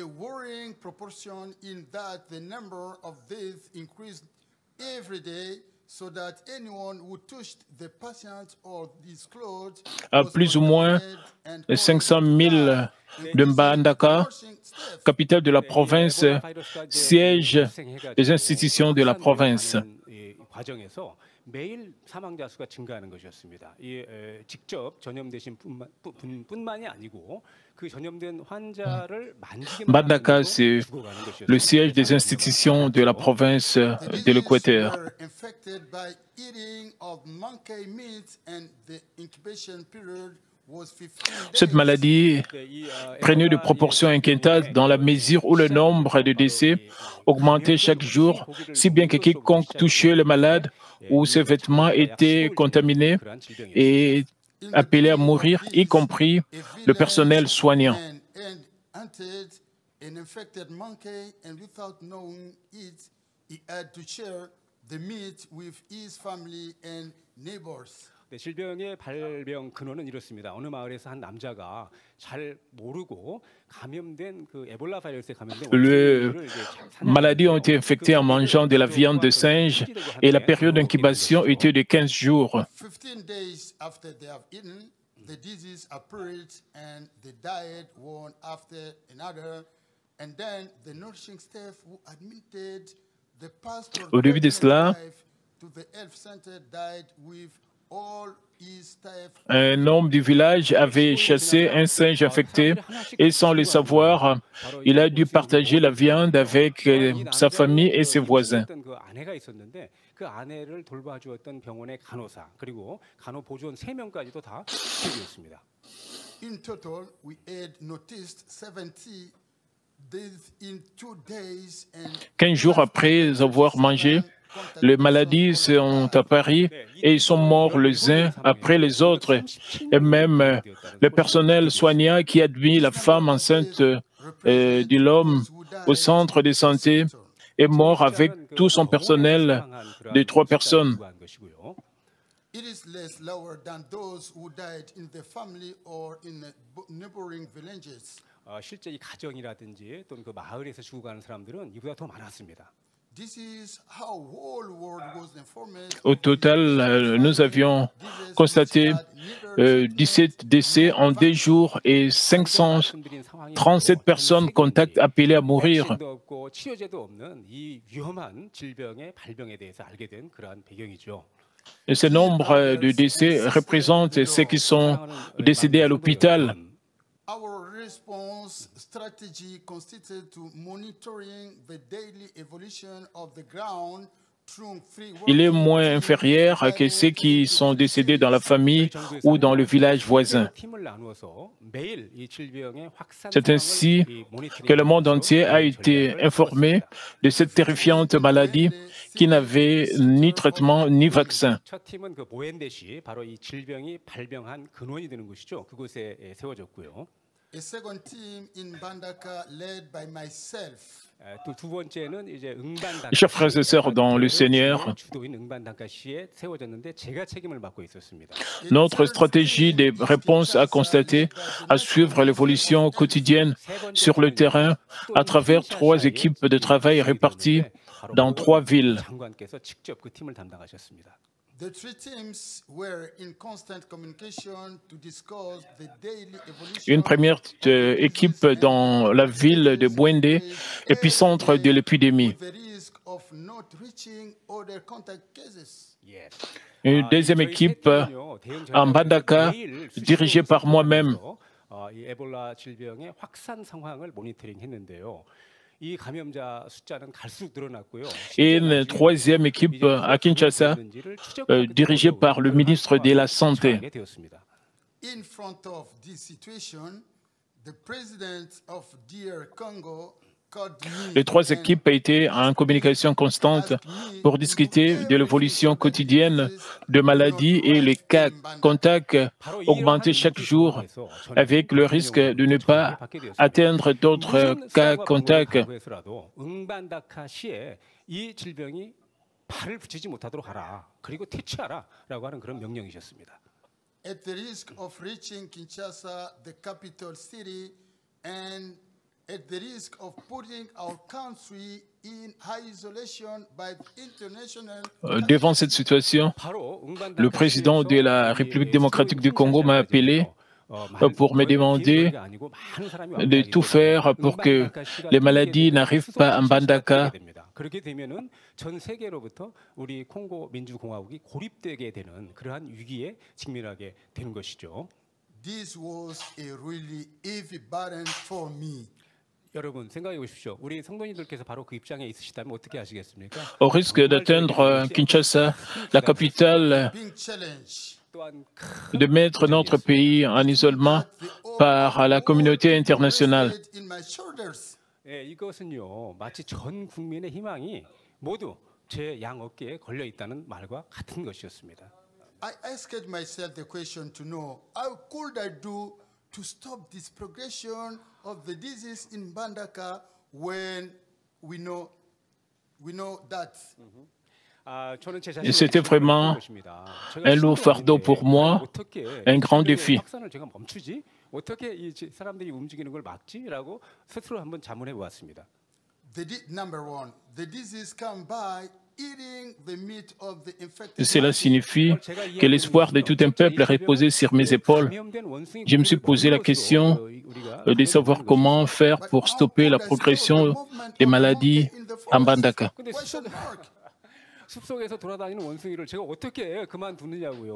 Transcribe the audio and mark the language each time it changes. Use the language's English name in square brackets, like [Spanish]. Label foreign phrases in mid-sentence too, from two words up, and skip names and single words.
[French] À plus ou moins 500 000 de Mbandaka, capitale de la province, siège des institutions de la province. [Korean] 매일 사망자 수가 증가하는 것이었습니다. 직접 전염되신 분만이 아니고 그 전염된 환자를 만지기만 [French] Mbandaka, c'est le siège des institutions de la province de l'Équateur. Cette maladie prenait de proportions inquiétantes dans la mesure où le nombre de décès augmentait chaque jour, si bien que quiconque touchait le malade ou ses vêtements étaient contaminés et appelés à mourir, y compris le personnel soignant. [Korean] 질병의 발병 근원은 이렇습니다. 어느 마을에서 한 남자가 잘 모르고 감염된 그 에볼라 바이러스에 감염된 [French] Les maladies ont été infectées en mangeant de la viande de singe et la période d'incubation était de 15 jours. [English] 15 days after they have eaten, the disease appeared and they died one after another. And then the nursing staff who admitted the pastor [French] Au début de cela, [English] to the health center died with all his staff. [French] Un homme du village avait chassé un singe infecté et sans le savoir, il a dû partager la viande avec sa famille et ses voisins. [Korean] 그 아내를 돌봐주었던 병원의 간호사 그리고 간호보조원 3명까지도 다 죽였습니다. [English] In total, we had noticed 70 deaths in 2 days and [French] 15 jours après avoir mangé les maladies sont apparues et ils sont morts les uns après les autres. Et même le personnel soignant qui admit la femme enceinte de l'homme au centre de santé est mort avec tout son personnel de 3 personnes. [English] It is less lower than those who died in the family or in neighboring villages. [Korean] 실제 이 가정이라든지 또는 그 마을에서 죽어가는 사람들은 이보다 더 많았습니다. [English] This is how whole world was informed. [French] Au total, nous avions constaté 17 décès en 2 jours et 537 personnes contacts appelées à mourir. [Korean] 백신도 없고 치료제도 없는 이 위험한 질병의 발병에 대해서 알게 된 그러한 배경이죠. [French] Et ce nombre de décès représente ceux qui sont décédés à l'hôpital. [English] Our response strategy consisted to monitoring the daily evolution of the ground through free [French] Il est moins inférieur que ceux qui sont décédés dans la famille ou dans le village voisin. C'est ainsi que le monde entier a été informé de cette terrifiante maladie qui n'avait ni traitement ni vaccin. [Korean] 첫 팀은 그 보엔데시 바로 이 질병이 발병한 근원이 되는 곳이죠. 그곳에 세워졌고요. [English] A second team in Mbandaka led by myself. [Korean] 또 두 번째는 이제 응반단가 [French] Chers frères et sœurs dans le Seigneur, [Korean] 주도인 응반단가시에 세워졌는데 제가 책임을 맡고 있었습니다. [French] notre stratégie de réponse a consisté à suivre l'évolution quotidienne sur le terrain à travers 3 équipes de travail réparties dans 3 villes. [Korean] 장관께서 직접 그 팀을 담당하셨습니다. [English] The 3 teams were in constant communication to discuss the daily evolution. [French] Une première équipe dans la ville de Bwende, épicentre de l'épidémie. [English] With the risk of not reaching other contact cases. [French] Une deuxième équipe à Mbandaka, dirigée par moi-même. [Korean] 이 에볼라 질병의 확산 상황을 모니터링했는데요. 이 감염자 숫자는 갈수록 늘어났고요. [French] Et une troisième équipe à Kinshasa, dirigée par le ministre de la Santé. [English] In front of this situation, the president of DR Congo called me. [French] Les 3 équipes étaient en communication constante pour discuter de l'évolution quotidienne de maladies et les cas contacts augmentaient chaque jour avec le risque de ne pas atteindre d'autres cas contacts. [Korean] 응반다카시에 이 질병이 발을 붙이지 못하도록 하라. 그리고 퇴치하라라고 하는 그런 명령이셨습니다. [English] At the risk of reaching Kinshasa, the capital city, and at the risk of putting our country in high isolation by international. [French] Devant cette situation, le président de la République démocratique du Congo m'a appelé pour me demander de tout faire pour que les maladies n'arrivent pas à Mbandaka. [Korean] 그렇게 되면은 전 세계로부터 우리 콩고 민주공화국이 고립되게 되는 그러한 위기에 직면하게 되는 것이죠. [English] This was a really heavy burden for me. [Korean] 여러분 생각해 보십시오. 우리 성도님들께서 바로 그 입장에 있으시다면 어떻게 하시겠습니까? [French] Au risque d'atteindre Kinshasa, la capitale, [English] Being challenged. [Korean] 또한 [French] de mettre notre pays en isolement par la communauté internationale. [English] In my shoulders. [Korean] 예, 이것은요 마치 전 국민의 희망이 모두 제 양 어깨에 걸려 있다는 말과 같은 것이었습니다. [English] I asked myself the question to know how could I do to stop this progression of the disease in Mbandaka when we know that. [Korean] 저는 제 [French] Et c'était vraiment un lourd fardeau pour moi, un grand défi. [Korean] 확산을 제가 멈추지? 어떻게 이 사람들이 움직이는 걸 막지라고 스스로 한번 자문해 보았습니다. [English] Number 1, the disease come by eating the meat of the infected. [French] Cela signifie que l'espoir de tout un peuple reposait sur mes épaules. Je me suis posé la question de savoir comment faire pour stopper la progression des maladies à Mbandaka. [Korean] 숲속에서 돌아다니는 원숭이를 제가 어떻게 그만두느냐고요.